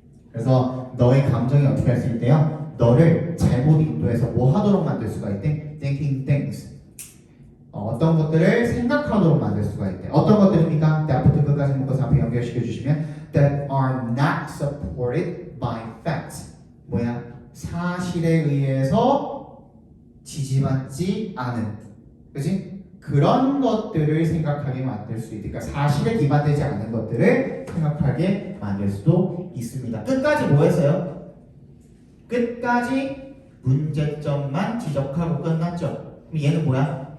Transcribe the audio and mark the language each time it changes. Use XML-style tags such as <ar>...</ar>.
<ko>그래서 너의 감정이 어떻게 할 수 있대요? 너를 잘못 인도해서 뭐 하도록 만들 수가 있대?</ko> <en>Thinking things.</en> <ko>어떤 것들을 생각하도록 만들 수가 있대. 어떤 것들입니까? that부터 끝까지 묶어서 앞에 연결시켜 주시면</ko> <en>that are not supported by facts.</en> <ko>뭐야? 사실에 의해서 지지받지 않은. 그치? 그런 것들을 생각하게 만들 수 있으니까 사실에 기반되지 않은 것들을 생각하게 만들 수도 있습니다. 끝까지 뭐 했어요? 끝까지 문제점만 지적하고 끝났죠. 그럼 얘는 뭐야?</ko>